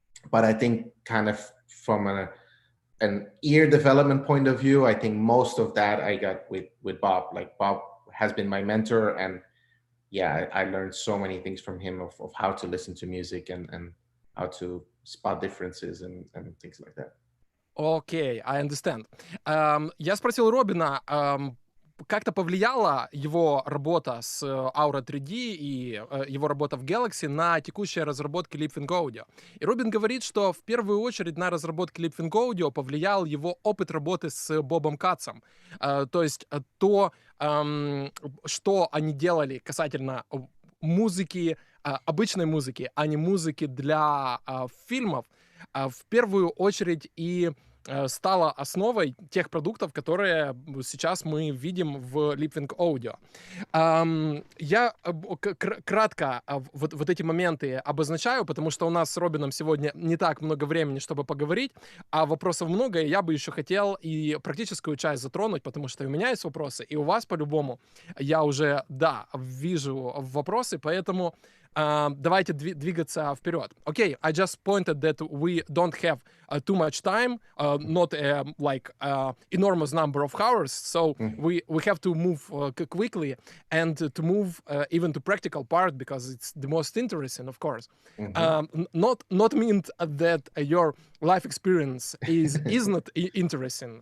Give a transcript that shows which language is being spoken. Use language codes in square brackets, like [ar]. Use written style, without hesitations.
[en] But I think kind of from an ear development point of view, I think most of that I got with Bob. Like Bob has been my mentor, and yeah, I learned so many things from him of how to listen to music and how to spot differences and things like that. Окей, I understand. [ru] Я спросил Робина, как-то повлияла его работа с Aura 3D и его работа в Galaxy на текущие разработки Leapwing Audio. И Робин говорит, что в первую очередь на разработки Leapwing Audio повлиял его опыт работы с Бобом Катцем. То есть то, что они делали касательно музыки, обычной музыки, а не музыки для фильмов, в первую очередь и стала основой тех продуктов, которые сейчас мы видим в Leapwing Audio. Я кратко вот эти моменты обозначаю, потому что у нас с Робином сегодня не так много времени, чтобы поговорить, а вопросов много, и я бы еще хотел и практическую часть затронуть, потому что у меня есть вопросы, и у вас по-любому я уже, вижу вопросы, поэтому давайте двигаться вперед. [en] Okay, I just pointed that we don't have too much time, not like enormous number of hours, so we have to move quickly and to move even to practical part because it's the most interesting, of course. Not mean that your life experience is not interesting.